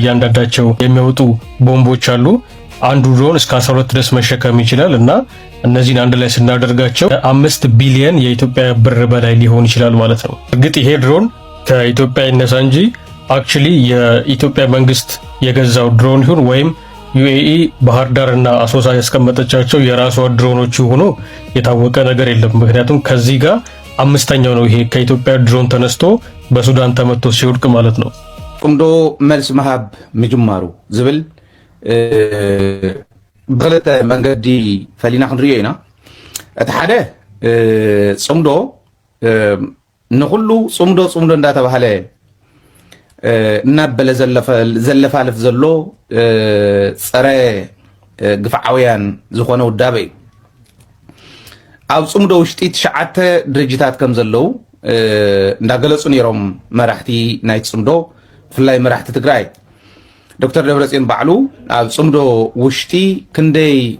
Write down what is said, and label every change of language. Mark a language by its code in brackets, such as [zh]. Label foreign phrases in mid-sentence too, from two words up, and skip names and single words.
[am] ያንዳንዳቸው የሚያወጡ ቦምቦች አሉ። አንዱ ድሮን እስከ 12 ድረስ መሸከም ይችላል እና እነዚህን አንድ ላይ ስናደርጋቸው 5 ቢሊዮን የኢትዮጵያ ብር በላይ ሊሆን ይችላል ማለት ነው። እርግጥ ይሄ ድሮን ከኢትዮጵያ ይነሳ እንጂ አክቹሊ የኢትዮጵያ መንግስት የገዛው ድሮን ይሁን ወይም ዩኤኢ ባህር ዳርና አሶሳ ያስቀመጠቻቸው የራሷ ድሮኖች ሆኖ የታወቀ ነገር የለም። ምክንያቱም ከዚህ ጋር አምስተኛው ነው ይሄ ከኢትዮጵያ ድሮን ተነስቶ በሱዳን ተመቶ ሲወድቅ ማለት ነው። [ti] ቁምዶ መልስ መሃብ ምጅማሩ ዝብል ብክልተ መንገዲ ፈሊና ክንሪኦ ኢና። እቲ ሓደ ጽምዶ ንኩሉ ጽምዶ እንዳተባሃለ እናበለ ዘለፋልፍ ዘሎ ፀረ ግፍዓውያን ዝኾነ ውዳበ እዩ። ኣብ ጽምዶ ውሽጢ 9 ድርጅታት ከም ዘለው እንዳገለጹ ነይሮም መራሕቲ ናይ ጽምዶ ብፍላይ መራሕቲ ትግራይ ዶክተር ደብረጽዮን ባዕሉ ኣብ ጽምዶ ውሽጢ ክንደይ